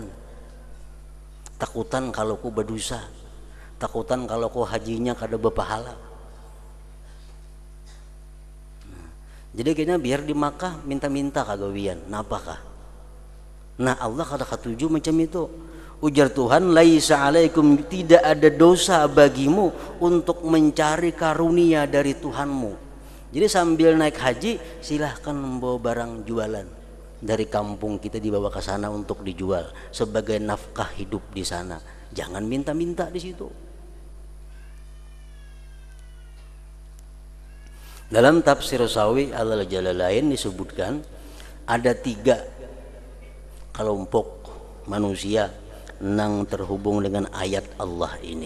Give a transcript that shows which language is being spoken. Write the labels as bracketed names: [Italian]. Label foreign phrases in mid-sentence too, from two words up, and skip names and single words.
[Banjar] Takutan kalau ku berdosa, takutan kalau ku hajinya kada berpahala. Jadi kayaknya biar di Makkah minta-minta kagawian, napakah? Nah Allah kada katuju macam itu. Ujar Tuhan, [Arabic] laisa alaikum, [Indonesian] tidak ada dosa bagimu untuk mencari karunia dari Tuhanmu. Jadi sambil naik haji silahkan membawa barang jualan dari kampung kita, dibawa ke sana untuk dijual sebagai nafkah hidup di sana. Jangan minta-minta di situ. Dalam tafsir Sawi Al-Jalalain disebutkan ada 3 kelompok manusia yang terhubung dengan ayat Allah ini.